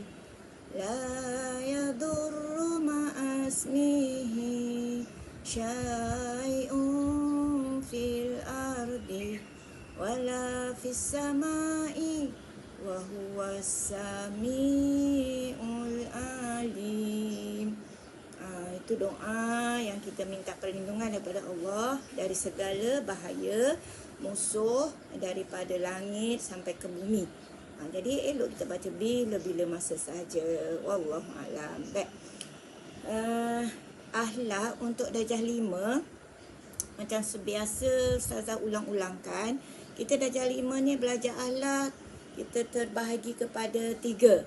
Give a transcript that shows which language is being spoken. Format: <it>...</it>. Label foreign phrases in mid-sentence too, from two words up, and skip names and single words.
<ar>لا يضر مع اسمه شيء في الأرض ولا في السماء وهو السميع العليم.</ar> <ms>Itu doa yang kita minta perlindungan daripada Allah dari segala bahaya musuh daripada langit sampai ke bumi. Jadi elok kita baca bila-bila masa saja. Wallahualam. Baik. Akhlak untuk darjah 5, macam sebiasa Ustazah ulang-ulangkan, kita darjah 5 ni belajar akhlak, kita terbahagi kepada 3.</ms>